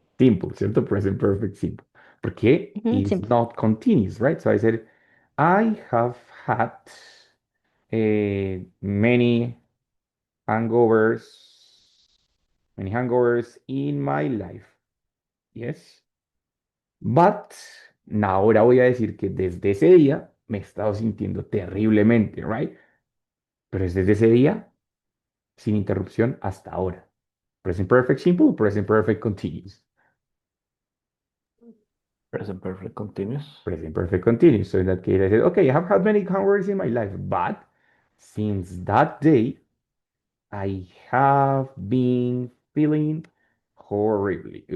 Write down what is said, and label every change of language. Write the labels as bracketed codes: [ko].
[en] Simple, ¿cierto? Present perfect simple. Porque Mhm, it's simple. not continuous, right? So I said, I have had many hangovers, many hangovers in my life. Yes. [es] But ahora voy a decir que desde ese día me he estado sintiendo terriblemente, right? Pero es desde ese día sin interrupción hasta ahora. [en] Present perfect simple, present perfect continuous. Present perfect continuous. Present perfect continuous. So in that case, I said, okay, I have had many hours in my life, but since that day, I have been feeling horribly.